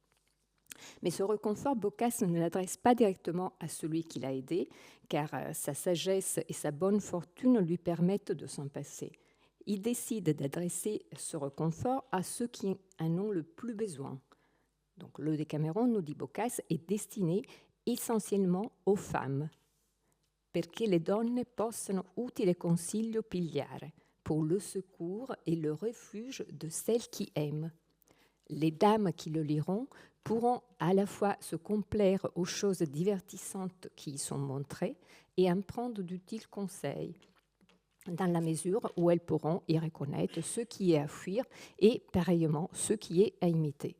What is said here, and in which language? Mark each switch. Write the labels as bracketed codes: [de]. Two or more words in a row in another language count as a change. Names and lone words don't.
[fr] Mais ce réconfort, Boccace ne l'adresse pas directement à celui qui l'a aidé, car sa sagesse et sa bonne fortune lui permettent de s'en passer. Il décide d'adresser ce réconfort à ceux qui en ont le plus besoin. Donc, le Décaméron, nous dit Boccace, est destiné essentiellement aux femmes, [it] perché le donne possano utile consiglio pigliare, [fr] pour le secours et le refuge de celles qui aiment. Les dames qui le liront pourront à la fois se complaire aux choses divertissantes qui y sont montrées et en prendre d'utiles conseils, dans la mesure où elles pourront y reconnaître ce qui est à fuir et pareillement ce qui est à imiter.